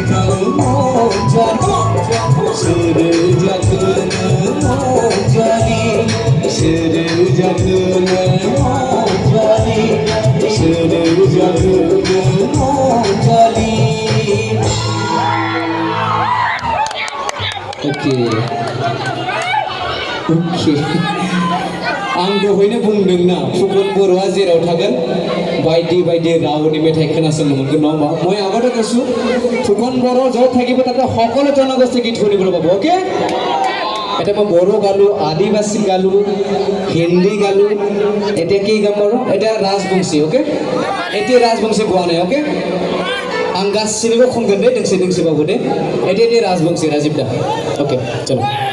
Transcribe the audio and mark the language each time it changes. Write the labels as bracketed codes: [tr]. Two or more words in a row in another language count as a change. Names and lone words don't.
[brx] सुर जगन ओके ओके आं दहायनो बुंदोंना फुकन बर'आ जेराव थागोन बायदि बायदि रावनि मेथाइ खोनासंनो मोनगोन नङा होमबा [as] মই আগতে কৈছো ফুকন बर' য'ত থাকিব তাতে সকলো জনগোষ্ঠী গীত শুনিবলৈ পাব ओके এটা মই বড়ো গালো আদিবাসী গালো হিন্দী গালো এটা কি গাম বাৰু এটা राजबंशी ओके এতিয়া राजबंशी গোৱা নাই ओके [brx] आं गासिनिबो खनगोन दे दोंसे दोंसेबाबो दे [as] এটা राजबंशी राजीव दा [hi] ओके चलो